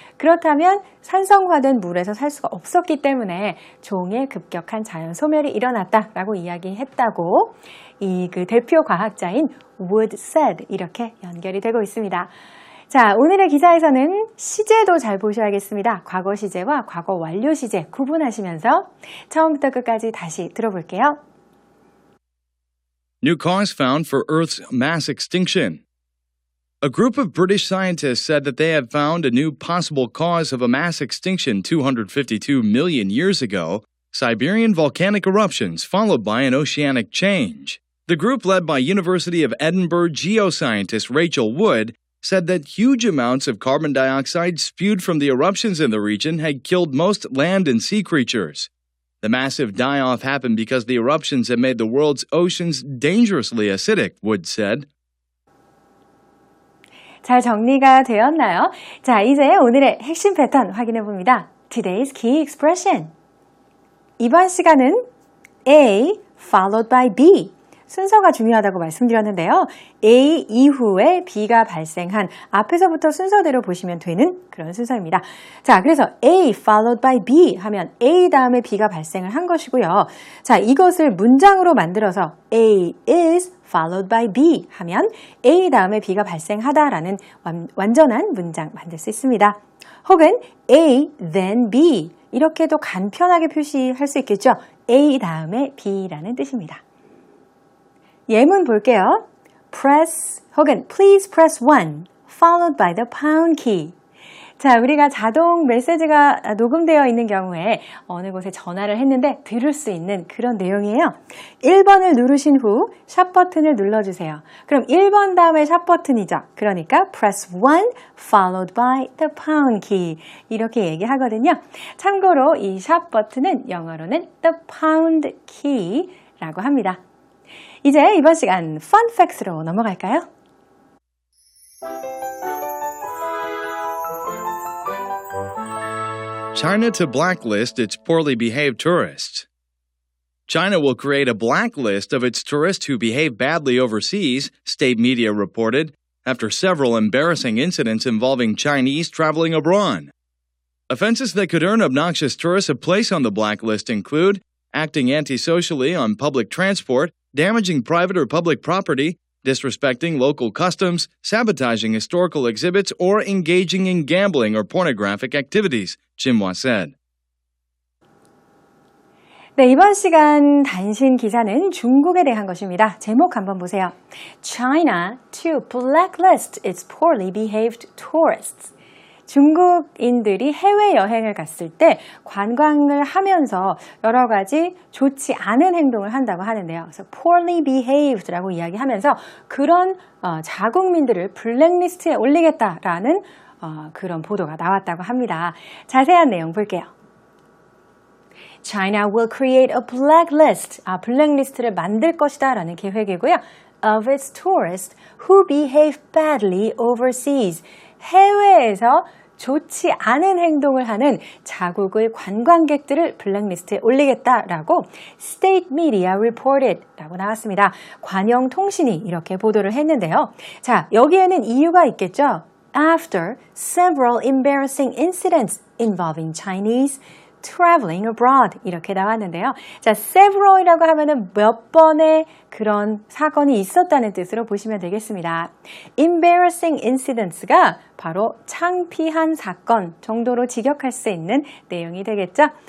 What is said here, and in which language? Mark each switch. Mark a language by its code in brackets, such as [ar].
[ko] 그렇다면 산성화된 물에서 살 수가 없었기 때문에 종의 급격한 자연 소멸이 일어났다라고 이야기했다고 이 그 대표 과학자인 [en] Wood said [ko] 이렇게 연결이 되고 있습니다. 자, 오늘의 기사에서는 시제도 잘 보셔야겠습니다. 과거 시제와 과거 완료 시제 구분하시면서 처음부터 끝까지 다시 들어볼게요. [en] New cause found for Earth's mass extinction. A group of British scientists said that they had found a new possible cause of a mass extinction 252 million years ago, Siberian volcanic eruptions followed by an oceanic change. The group led by University of Edinburgh geoscientist Rachel Wood said that huge amounts of carbon dioxide spewed from the eruptions in the region had killed most land and sea creatures. The massive die-off happened because the eruptions had made the world's oceans dangerously acidic, Wood said. [ko] 잘 정리가 되었나요? 자, 이제 오늘의 핵심 패턴 확인해 봅니다. [en] Today's key expression. [ko] 이번 시간은 [en] A followed by B. [ko] 순서가 중요하다고 말씀드렸는데요. A 이후에 B가 발생한 앞에서부터 순서대로 보시면 되는 그런 순서입니다. 자, 그래서 [en] A followed by B [ko] 하면 A 다음에 B가 발생을 한 것이고요. 자, 이것을 문장으로 만들어서 [en] A is followed by B [ko] 하면 A 다음에 B가 발생하다라는 완전한 문장 만들 수 있습니다. 혹은 [en] A then B [ko] 이렇게도 간편하게 표시할 수 있겠죠. A 다음에 B라는 뜻입니다. 예문 볼게요. [en] Press [ko] 혹은 [en] please press 1 followed by the pound key. [ko] 자, 우리가 자동 메시지가 녹음되어 있는 경우에 어느 곳에 전화를 했는데 들을 수 있는 그런 내용이에요. 1번을 누르신 후 샵 버튼을 눌러주세요. 그럼 1번 다음에 샵 버튼이죠. 그러니까 [en] press 1 followed by the pound key [ko] 이렇게 얘기하거든요. 참고로 이 샵 버튼은 영어로는 [en] the pound key [ko] 라고 합니다. 이제 이번 시간 Fun Facts로 넘어갈까요? [en] China to blacklist its poorly behaved tourists. China will create a blacklist of its tourists who behave badly overseas, state media reported, after several embarrassing incidents involving Chinese traveling abroad. Offenses that could earn obnoxious tourists a place on the blacklist include acting antisocially on public transport, damaging private or public property, disrespecting local customs, sabotaging historical exhibits, or engaging in gambling or pornographic activities, Xinhua said. [ko] 네, 이번 시간 단신 기사는 중국에 대한 것입니다. 제목 한번 보세요. [en] China to blacklist its poorly behaved tourists. [ko] 중국인들이 해외여행을 갔을 때 관광을 하면서 여러 가지 좋지 않은 행동을 한다고 하는데요. 그래서 [en] poorly behaved [ko] 라고 이야기하면서 그런 자국민들을 블랙리스트에 올리겠다라는 그런 보도가 나왔다고 합니다. 자세한 내용 볼게요. [en] China will create a blacklist. [ko] 블랙리스트를 만들 것이다 라는 계획이고요. [en] Of its tourists who behave badly overseas. [ko] 해외에서 좋지 않은 행동을 하는 자국의 관광객들을 블랙리스트에 올리겠다라고 [en] State Media reported [ko] 라고 나왔습니다. 관영통신이 이렇게 보도를 했는데요. 자, 여기에는 이유가 있겠죠. [en] After several embarrassing incidents involving Chinese traveling abroad [ko] 이렇게 나왔는데요. 자, several이라고 하면은 몇 번의 그런 사건이 있었다는 뜻으로 보시면 되겠습니다. embarrassing incidents가 바로 창피한 사건 정도로 직역할 수 있는 내용이 되겠죠.